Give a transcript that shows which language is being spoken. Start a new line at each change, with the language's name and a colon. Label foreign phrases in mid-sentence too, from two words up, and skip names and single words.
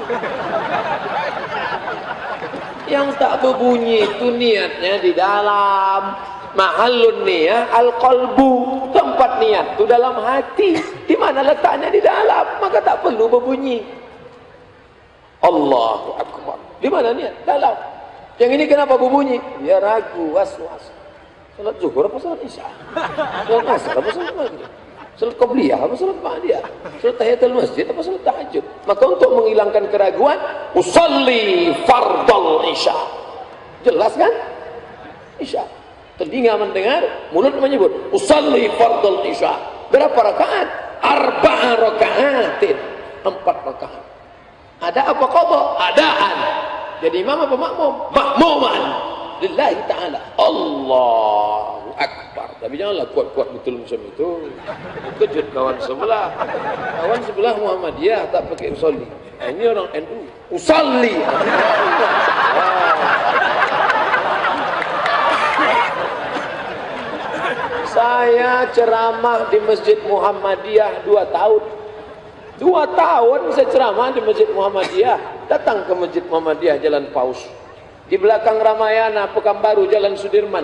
Malay: Yang tak berbunyi itu niatnya di dalam.
Arabic: محل النية القلب.
Malay: Tempat niat itu dalam hati. Di mana letaknya? Di dalam. Maka tak perlu berbunyi.
Arabic: الله أكبر.
Malay: Di mana niat? Dalam. Yang ini kenapa berbunyi? Dia ragu, was-was. Salat zuhur apa salat isya? Salat asar apa salat maghrib? Salat qabliyah apa salat ba'diyah? Salat tahiyatul masjid apa salat tahajud? Maka untuk menghilangkan keraguan,
Arabic: أصلي فرض العشاء.
Malay: Jelas kan? Isya. Telinga mendengar, mulut menyebut
Arabic: أصلي فرض العشاء.
Malay: Berapa rakaat? 4 rakaatin. 4 rakaat. Ada apa qadha? Adaan. Jadi imam apa makmum? Makmuman.
Arabic: لله تعالى. الله أكبر.
Malay: Tapi janganlah kuat-kuat betul macam itu. Kejut kawan sebelah. Kawan sebelah Muhammadiyah tak pakai usalli. Ini orang NU. Usalli. Saya ceramah di Masjid Muhammadiyah 2 tahun. 2 tahun saya ceramah di Masjid Muhammadiyah. Datang ke Masjid Muhammadiyah Jalan Paus. Di belakang Ramayana Pekanbaru Jalan Sudirman.